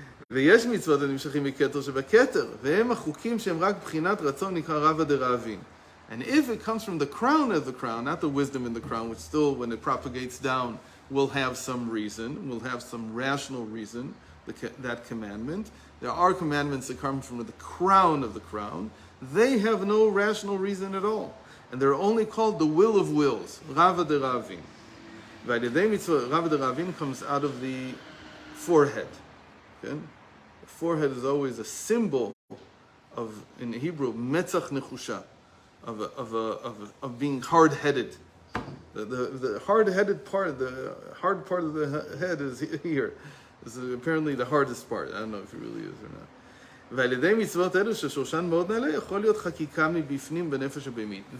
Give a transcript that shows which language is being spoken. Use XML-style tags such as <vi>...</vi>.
<he>ויש מצוות הנמשכים מכתר שבכתר, והם החוקים שהם רק בחינת רצון נקרא רבא דרעבין.</he> <en>And if it comes from the crown of the crown, not the wisdom in the crown, which still, when it propagates down, will have some reason, will have some rational reason, that commandment. There are commandments that come from the crown of the crown. They have no rational reason at all. And they're only called the will of wills, Rava de Ravin. Rava de Ravin comes out of the forehead. Okay? The forehead is always a symbol of, in Hebrew,</en> <he>metzach nechusha,</he> <en>of being hard-headed. The hard-headed part, the hard part of the head is here. This is apparently the hardest part. I don't know if it really is or not.</en> <he>ועל-ידי מצוות אלו ששורשן מאוד נעלה, יכול להיות חקיקה מבפנים בנפש הבהמית.</he>